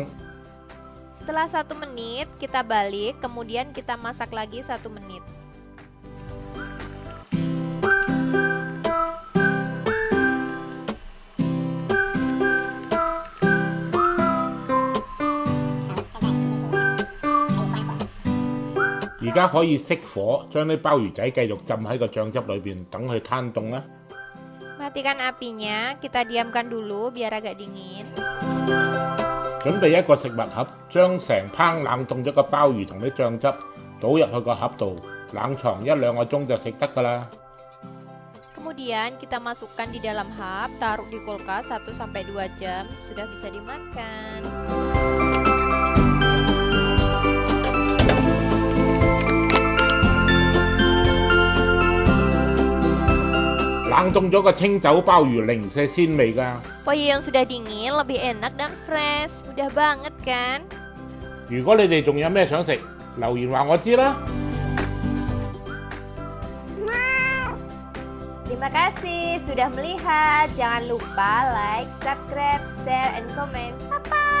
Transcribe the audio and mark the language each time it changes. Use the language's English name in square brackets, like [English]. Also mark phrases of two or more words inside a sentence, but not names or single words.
[Indonesian] Setelah 1 menit, kita balik, kemudian kita masak lagi 1 menit. [Cantonese] Sekarang 可以熄火，將啲鮑魚仔繼續浸喺個醬汁裏邊，等佢攤凍啦。 [Indonesian] Matikan apinya, kita diamkan dulu biar agak dingin. [Cantonese] 準備一個食物盒，將成烹冷凍咗個鮑魚同啲醬汁倒入去個盒度，冷藏1-2個鐘就食得㗎啦。 [Indonesian] Kemudian kita masukkan di dalam hap, taruh di kulkas 1-2 jam, sudah bisa dimakan. [Cantonese] 冷凍咗個清酒鮑魚零舍鮮味㗎。 [Indonesian] Pauinya yang sudah dingin lebih enak dan fresh, mudah banget kan? [Cantonese] 如果你哋仲有咩想食，留言話我知啦。 [Indonesian] Terima kasih sudah melihat. Jangan lupa [English] like, subscribe, share, and comment. Bye.